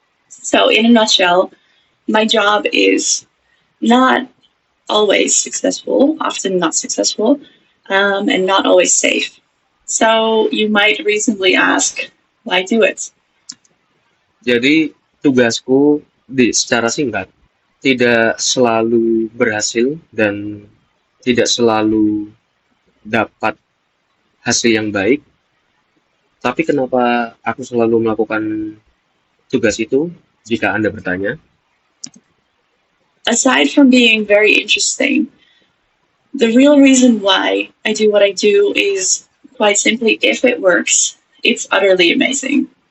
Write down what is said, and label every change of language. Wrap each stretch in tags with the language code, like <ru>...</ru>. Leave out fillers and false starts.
<en>So in a nutshell, my job is not always successful, often not successful, and not always safe. So you might reasonably ask, why do it?</en> <id>Jadi tugasku secara singkat tidak selalu berhasil dan tidak selalu dapat hasil yang baik. Tapi kenapa aku selalu melakukan tugas itu jika Anda bertanya?</id> <en>Aside from being very interesting, the real reason why I do what I do is quite simply, if it works, it's utterly amazing.</en>